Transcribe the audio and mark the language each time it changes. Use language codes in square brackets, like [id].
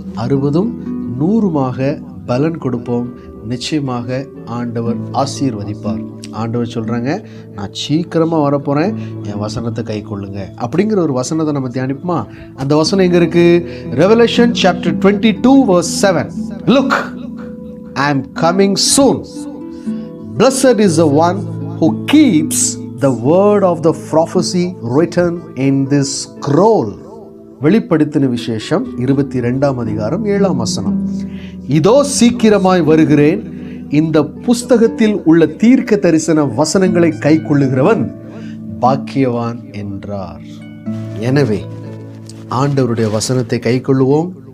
[ta] 60 100 பலன் கொடுப்போம். நிச்சயமாக ஆண்டவர் ஆசீர்வதிப்பார். ஆண்டவர் சொல்கிறாங்க, நான் சீக்கிரமாக வரப்போகிறேன், என் வசனத்தை கை கொள்ளுங்க அப்படிங்கிற ஒரு வசனத்தை நம்ம தியானிப்போமா? அந்த வசனம் எங்கே இருக்குது? [en] Revelation chapter 22 verse 7. Look, I am coming soon. Blessed is the one who keeps the word of the prophecy written in this scroll. [ta] வெளிப்படுத்தின விசேஷம் 22ஆம் அதிகாரம் 7ஆம் வசனம். இதோ சீக்கிரமாய் வருகிறேன், இந்த புஸ்தகத்தில் உள்ள தீர்க்க தரிசன வசனங்களை கை கொள்ளுகிறவன் பாக்கியவான் என்றார். எனவே ஆண்டவருடைய வசனத்தை கை கொள்ளுவோம்.